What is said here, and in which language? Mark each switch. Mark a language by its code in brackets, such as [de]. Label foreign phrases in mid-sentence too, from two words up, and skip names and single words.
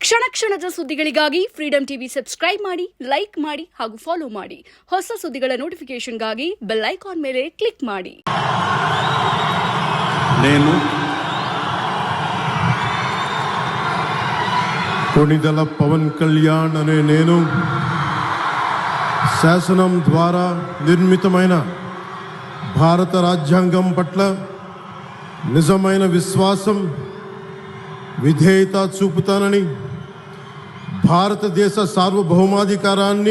[kn] ಕ್ಷಣ ಕ್ಷಣದ ಸುದ್ದಿಗಳಿಗಾಗಿ ಫ್ರೀಡಂ ಟಿವಿ ಸಬ್ಸ್ಕ್ರೈಬ್ ಮಾಡಿ, ಲೈಕ್ ಮಾಡಿ ಹಾಗೂ ಫಾಲೋ ಮಾಡಿ. ಹೊಸ ಸುದ್ದಿಗಳ ನೋಟಿಫಿಕೇಶನ್ಗಾಗಿ [en] bell icon [kn] ಮೇಲೆ ಕ್ಲಿಕ್ ಮಾಡಿ. [te] నేను కొణిదెల పవన్ కళ్యాణ్ అనే నేను శాసనం ద్వారా నిర్మితమైన భారత రాజ్యాంగం పట్ల నిజమైన విశ్వాసం, విధేయత చూపుతానని, భారతదేశ సార్వభౌమాధికారాన్ని,